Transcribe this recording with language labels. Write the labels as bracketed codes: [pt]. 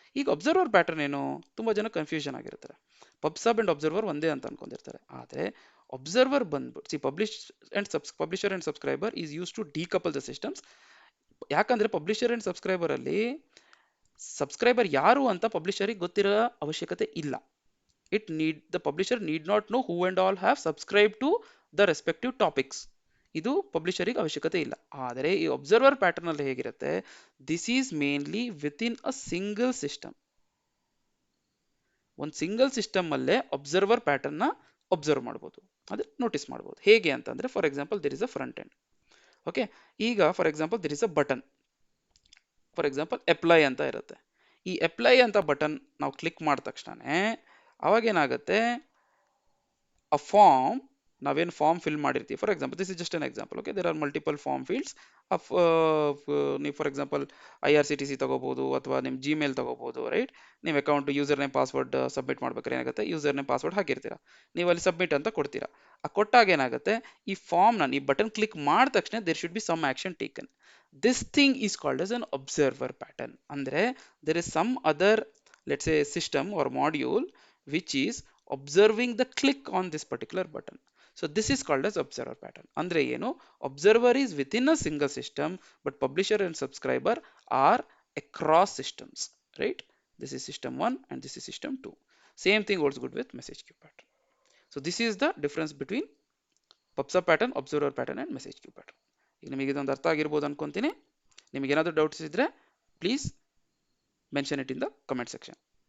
[kn] ಈಗ observer pattern ಏನು, ತುಂಬಾ ಜನ ಕನ್ಫ್ಯೂಷನ್ ಆಗಿರ್ತಾರೆ. ಪಬ್ಸಬ್ ಅಂಡ್ ಅಬ್ಸರ್ವರ್ ಒಂದೇ ಅಂತ ಅನ್ಕೊಂಡಿರ್ತಾರೆ, ಆದರೆ ಅಬ್ಸರ್ವರ್ ಬಂದ್ಬಿಟ್ಟು publisher and subscriber [en] Is use to decouple the systems. [kn] ಯಾಕಂದ್ರೆ ಪಬ್ಲಿಷರ್ ಅಂಡ್ ಸಬ್ಸ್ಕ್ರೈಬರ್ ಅಲ್ಲಿ ಸಬ್ಸ್ಕ್ರೈಬರ್ ಯಾರು ಅಂತ ಪಬ್ಲಿಷರಿಗೆ ಗೊತ್ತಿರೋ ಅವಶ್ಯಕತೆ ಇಲ್ಲ. [en] the publisher need not know who and all have subscribed to the respective topics. [kn] ಇದು ಪಬ್ಲಿಷರಿಗೆ ಅವಶ್ಯಕತೆ ಇಲ್ಲ. ಆದರೆ ಈ ಒಬ್ಸರ್ವರ್ ಪ್ಯಾಟರ್ನ್ ಅಲ್ಲಿ ಹೇಗಿರುತ್ತೆ, [en] This is mainly with in a single system. [kn] ಒಂದು ಸಿಂಗಲ್ ಸಿಸ್ಟಮ್ ಅಲ್ಲೇ ಒಬ್ಸರ್ವರ್ ಪ್ಯಾಟರ್ನ್ ನ ಒಬ್ಸರ್ವ್ ಮಾಡಬಹುದು, ಅದೇ ನೋಟಿಸ್ ಮಾಡಬಹುದು. ಹೇಗೆ ಅಂತಂದ್ರೆ, [en] For example there is a front end. Okay, ಈಗ for example there is a button, for example apply ಅಂತ ಇರುತ್ತೆ. [kn] ಈ ಅಪ್ಲೈ ಅಂತ ಬಟನ್ ನಾವು ಕ್ಲಿಕ್ ಮಾಡಿದ ತಕ್ಷಣನೇ ಅವಾಗ ಏನಾಗುತ್ತೆ, a form, ನಾವೇನು ಫಾರ್ಮ್ ಫಿಲ್ ಮಾಡಿರ್ತೀವಿ, [en] For example this is just an example. [kn] Okay, [en] there are multiple form fields of, [kn] ನೀವು ಫಾರ್ ಎಕ್ಸಾಂಪಲ್ IRCTC ತಗೋಬಹುದು ಅಥವಾ ನಿಮ್ಮ ಜಿಮೇಲ್ ತಗೋಬಹುದು, ರೈಟ್? ನೀವು account user name password submit ಮಾಡ್ಬೇಕಾದ್ರೆ ಏನಾಗುತ್ತೆ, ಯೂಸರ್ ನೇಮ್ ಪಾಸ್ವರ್ಡ್ ಹಾಕಿರ್ತೀರಾ, ನೀವು ಅಲ್ಲಿ ಸಬ್ಮಿಟ್ ಅಂತ ಕೊಡ್ತೀರಾ. ಆ ಕೊಟ್ಟಾಗ ಏನಾಗುತ್ತೆ, ಈ ಫಾರ್ಮ್ನ ಈ ಬಟನ್ ಕ್ಲಿಕ್ ಮಾಡಿದ ತಕ್ಷಣ [en] There should be some action taken. This thing is called as an observer pattern. ಅಂದ್ರೆ there is some other, let's say, system or module which is observing the click on this particular button. So this is called as observer pattern. Andre ಏನು, observer is within a single system, but publisher and subscriber are across systems, right? This is system 1 and this is system 2. Same thing holds good with message queue pattern. So this is the difference between pub/sub pattern, observer pattern and message queue pattern. [kn] ಈಗ ನಿಮಗೆ ಇದೊಂದು ಅರ್ಥ ಆಗಿರ್ಬೋದು ಅನ್ಕೊಂತೀನಿ. ನಿಮಗೆ ಏನಾದರೂ doubts ಇದ್ರೆ [en] Please mention it in the comment section.